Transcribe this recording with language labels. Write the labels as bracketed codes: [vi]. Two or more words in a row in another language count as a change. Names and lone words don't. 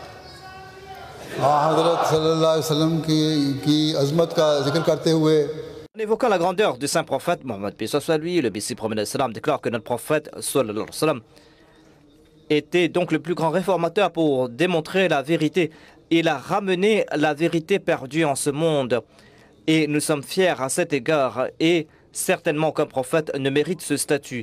[ur] حضرت [ar] صلى الله عليه وسلم [ur] کی عظمت کا ذکر کرتے ہوئے [fr] évoquant la grandeur du saint prophète Mohammed paix soit lui, le Messie prophète salam déclare que notre prophète [ar] صلى الله عليه وسلم [fr] était donc le plus grand réformateur pour démontrer la vérité. Il a ramené la vérité perdue en ce monde. Et nous sommes fiers à cet égard. Et certainement qu'un prophète ne mérite ce statut.